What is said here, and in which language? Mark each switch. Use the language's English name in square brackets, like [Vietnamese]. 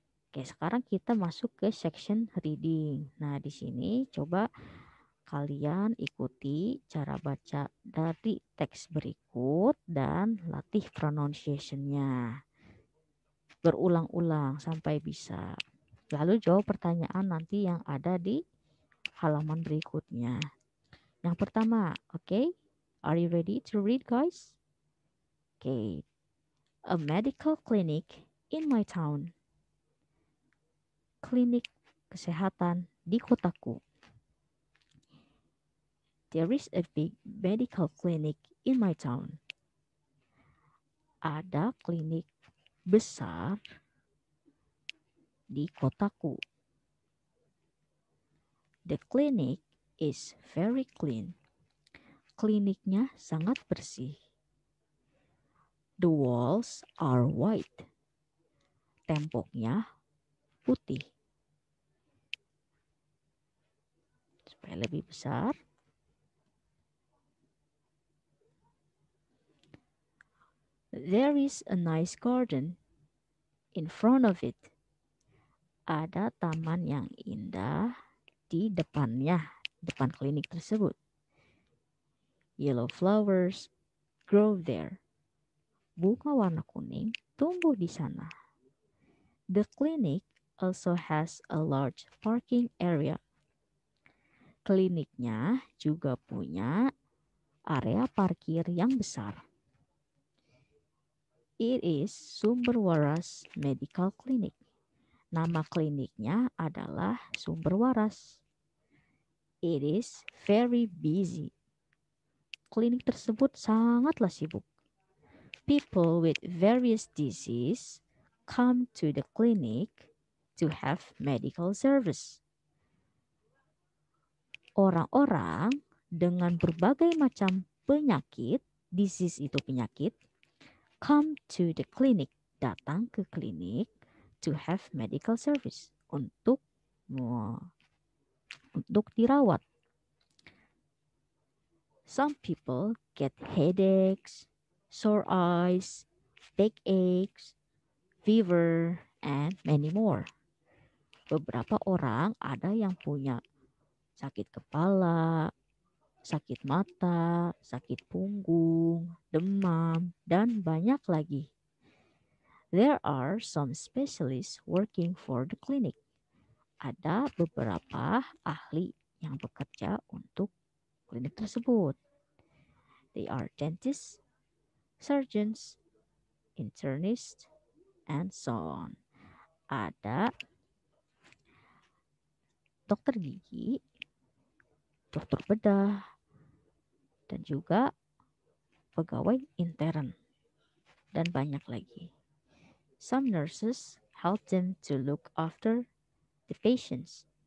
[Indonesian] Oke, sekarang kita masuk ke section reading. Nah, di sini coba kalian ikuti cara baca dari teks berikut dan latih pronunciation-nya. Berulang-ulang sampai bisa. Lalu jawab pertanyaan nanti yang ada di halaman berikutnya. Yang pertama, oke? [English] Are you ready to read, guys? Okay. A medical clinic in my town. [Indonesian] Klinik kesehatan di kotaku. [English] There is a big medical clinic in my town. [Indonesian] Ada klinik besar di kotaku. [English] The clinic is very clean. [Indonesian] Kliniknya sangat bersih. [English] The walls are white. [Indonesian] Temboknya putih. Supaya lebih besar. [English] There is a nice garden in front of it. [Indonesian] Ada taman yang indah di depannya, depan klinik tersebut. [English] Yellow flowers grow there. [Indonesian] Bunga warna kuning tumbuh di sana. [English] The clinic also has a large parking area. [Indonesian] Kliniknya juga punya area parkir yang besar. [English] It is Sumber Waras Medical Clinic. [Indonesian] Nama kliniknya adalah Sumber Waras. [English] It is very busy. [Indonesian] Klinik tersebut sangatlah sibuk. [English] People with various diseases come to the clinic to have medical service. [Indonesian] Orang-orang dengan berbagai macam penyakit, disease itu penyakit, [English] come to the clinic, [Indonesian] datang ke klinik [English] to have medical service, [Indonesian] untuk dirawat. [English] Some people get headaches, sore eyes, backaches, fever, and many more. [Indonesian] Beberapa orang ada yang punya sakit kepala, sakit mata, sakit punggung, demam, dan banyak lagi. [English] There are some specialists working for the clinic. [Indonesian] Ada beberapa ahli yang bekerja untuk klinik tersebut. [English] They are dentists, surgeons, internists, and so on. [Indonesian] Ada dokter gigi, dokter bedah, dan juga pegawai intern, dan banyak lagi. [English] Some nurses help them to look after the patients.